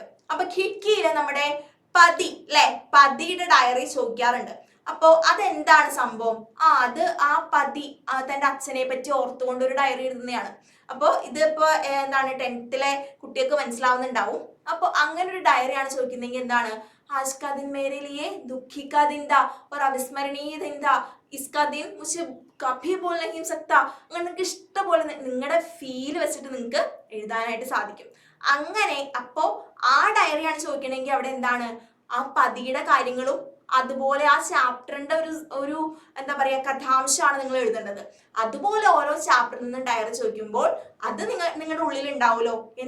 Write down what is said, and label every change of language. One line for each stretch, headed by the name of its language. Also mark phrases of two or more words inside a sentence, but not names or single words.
Malayalam: അപ്പൊ ഖിഡ്കിയില് നമ്മുടെ പതി അല്ലെ, പതിയുടെ ഡയറി ചോദിക്കാറുണ്ട്. അപ്പോ അതെന്താണ് സംഭവം? അത് ആ പതി തന്റെ അച്ഛനെ പറ്റി ഓർത്തുകൊണ്ട് ഒരു ഡയറി എഴുതുന്നതാണ്. അപ്പൊ ഇതിപ്പോ എന്താണ് 10th കുട്ടികൾക്ക് മനസ്സിലാവുന്നുണ്ടാവും. അപ്പൊ അങ്ങനെ ഒരു ഡയറിയാണ് ചോദിക്കുന്നതെങ്കിൽ എന്താണ്,
Hindi: आज का दिन मेरे लिए दुखी का दिन था और अविस्मरणीय दिन था. इसका दिन मुझे कभी बोल नहीं सकता.
Malayalam: അങ്ങനെ നിങ്ങൾക്ക് ഇഷ്ടപോലെ നിങ്ങളുടെ ഫീൽ വെച്ചിട്ട് നിങ്ങൾക്ക് എഴുതാനായിട്ട് സാധിക്കും. അങ്ങനെ അപ്പോ ആ ഡയറിയാണ് ചോദിക്കണമെങ്കിൽ അവിടെ എന്താണ്, ആ പതിയുടെ കാര്യങ്ങളും അതുപോലെ ആ ചാപ്റ്ററിന്റെ ഒരു എന്താ പറയാ കഥാംശമാണ് നിങ്ങൾ എഴുതേണ്ടത്. അതുപോലെ ഓരോ ചാപ്റ്ററിൽ നിന്നും ഡയറി ചോദിക്കുമ്പോൾ അത് നിങ്ങളുടെ ഉള്ളിൽ ഉണ്ടാവുമല്ലോ.